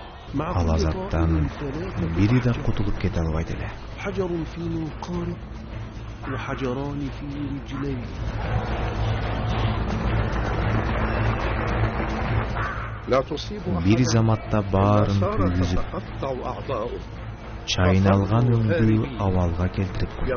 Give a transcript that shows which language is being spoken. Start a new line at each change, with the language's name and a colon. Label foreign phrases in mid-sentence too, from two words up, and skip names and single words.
Kyrgyz: ал азаптан бири да кутулуп кете албайт эле.
Arabic: حجر في منقاره وحجران في رجليه.
Kyrgyz: Бир заматта баарын күйгүзүп, чайналган өңдү абалга келтирип койду.